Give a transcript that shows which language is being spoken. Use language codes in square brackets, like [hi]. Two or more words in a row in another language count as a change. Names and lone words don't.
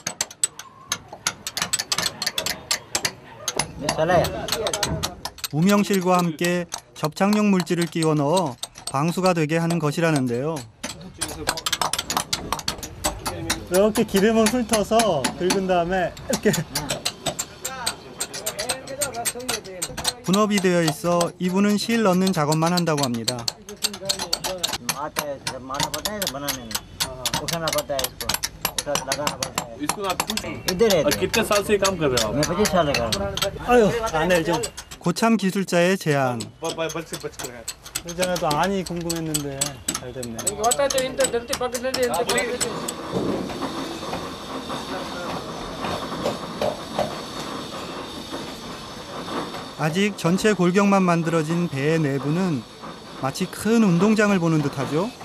[ko] 우명실과 함께 접착용 물질을 끼워 넣어 방수가 되게 하는 것이라는데요. 이렇게 기름을 훑어서 긁은 다음에 이렇게 분업이 되어 있어 이분은 실 넣는 작업만 한다고 합니다. [hi] कितने साल से काम कर रहे हो आप? [ko] 아유, 안을 좀. 고참 기술자의 제안. 예전에도 안이 궁금했는데 잘 됐네. 아직 전체 골격만 만들어진 배의 내부는 마치 큰 운동장을 보는 듯하죠.